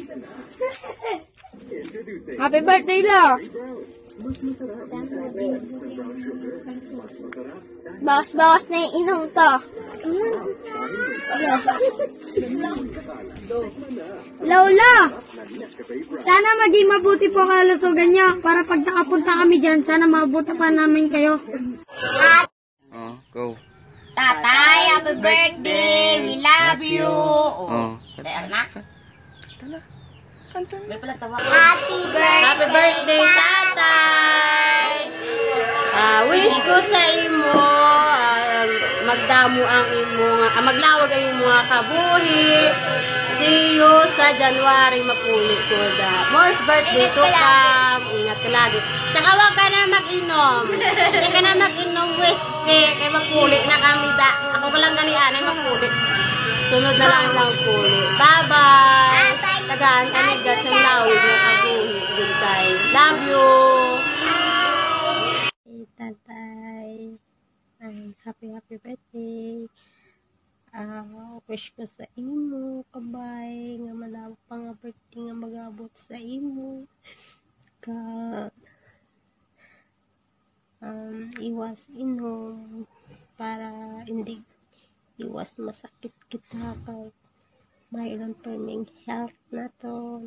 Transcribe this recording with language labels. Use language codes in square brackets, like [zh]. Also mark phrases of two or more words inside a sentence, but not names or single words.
[en] Happy birthday, [tl] Lo! Bawas na yung inom to. Lola! Sana maging mabuti po kalusugan niyo para pag nakapunta kami dyan, sana mabuti pa namin kayo. [en] Oh, go. [tl] Tatay, [en] happy birthday! We love you! Oh, [tl] Anak? kanta na. May pala tawa. [en] Happy birthday, tatay! [hil] Wish ko sa imo, magdamo ang imo, maglawag ang imo nga kabuhi. [en] See you [hil] sa January, mapuli ko da. [en] More birthday to come. [tl] Ingat ka lagi. Tsaka wag ka na mag-inom. Hindi ka na mag-inom, whiskey. [hil] Kaya mapuli na kami da. Ako palang ganian ay mapuli. Sunod na lang lang puli. [en] Bye-bye! [hil] Tagaan kami gat ng lawig na kabuhi. [en] Goodbye. Love you! Hey, tatay. Happy birthday. [hil] Wish ko sa imo, kabay, nga malawak pa nga birthday nga mag-abot sa imo. [tl] Iwas inom para hindi iwas masakit kita kag mayroon pa ning health na to.